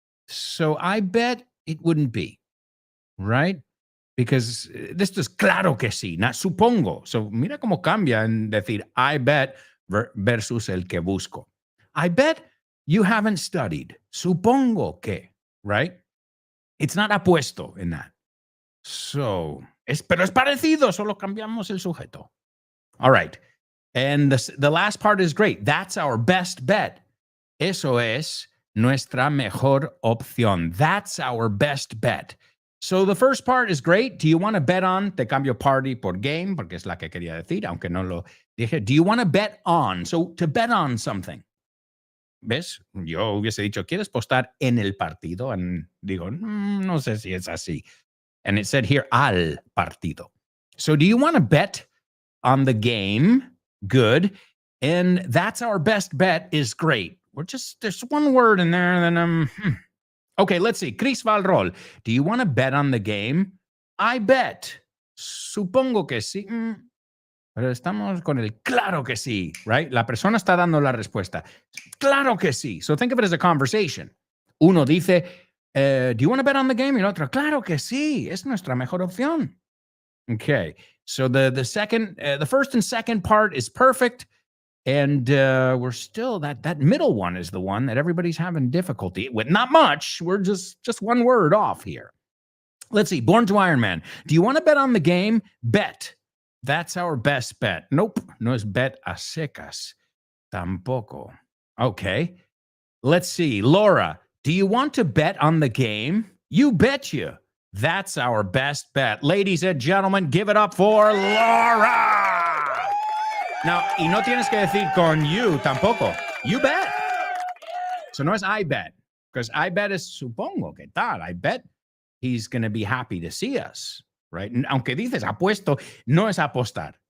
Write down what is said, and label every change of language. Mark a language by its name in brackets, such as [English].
[English] So, I bet it wouldn't be, right? Because this is [Spanish] claro que sí, [English] not supongo. [Spanish] So mira cómo cambia en decir [English] I bet [Spanish] versus el que busco. [English] I bet you haven't studied. [Spanish] Supongo que, [English] right? It's not apuesto in that. [Spanish] So, pero es parecido, solo cambiamos el sujeto. [English] All right. And the last part is great. That's our best bet. [Spanish] Eso es nuestra mejor opción. [English] That's our best bet. So the first part is great. Do you want to bet on? [Spanish] Te cambio party por game, porque es la que quería decir, aunque no lo dije. [English] Do you want to bet on? So to bet on something. ¿Ves? [Spanish] Yo hubiese dicho, ¿quieres postar en el partido? And digo, no sé si es así. [English] And it said here, [Spanish] al partido. [English] So do you want to bet on the game? Good. And that's our best bet is great. There's one word in there, and then Okay, let's see. Chris Valrol, do you want to bet on the game? I bet. [Spanish] Supongo que sí. Pero estamos con el claro que sí, right? La persona está dando la respuesta. Claro que sí. [English] So think of it as a conversation. [Spanish] Uno dice, [English] do you want to bet on the game? [Spanish] Y el otro, claro que sí. Es nuestra mejor opción. [English] Okay. So the first and second part is perfect. And we're still, that middle one is the one that everybody's having difficulty with. Not much. We're just one word off here. Let's see. Born to Iron Man. Do you want to bet on the game? Bet. That's our best bet. Nope. [Spanish] No es bet a secas. Tampoco. [English] Okay. Let's see. Laura, do you want to bet on the game? You betcha. That's our best bet. Ladies and gentlemen, give it up for Laura. [Spanish] Now, y no tienes que decir con you tampoco. [English] You bet. So [Spanish] no es [English] I bet. Because I bet [Spanish] es supongo que tal. [English] I bet he's going to be happy to see us. Right? [Spanish] Aunque dices apuesto, no es apostar.